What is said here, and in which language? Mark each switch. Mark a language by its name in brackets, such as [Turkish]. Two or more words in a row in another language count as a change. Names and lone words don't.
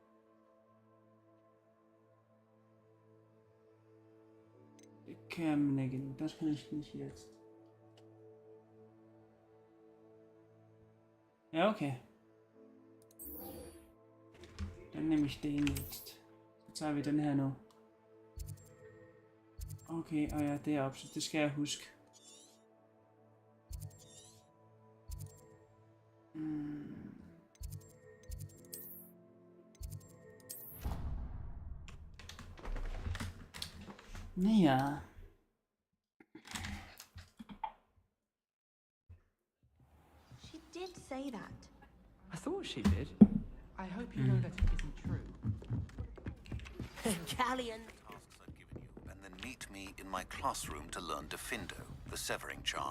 [German] Bekämmen, das kann ich nicht jetzt. Ja, okay. Dann nehme ich den jetzt. [Danish] Så tager vi den her nu. Okay, og ja, deroppe, så det skal jeg huske. Ja. [English] She did say that. I thought she did. I hope you know that it isn't true. Galleon. Tasks I've given you, and then meet me in my classroom to learn Defindo, the severing charm.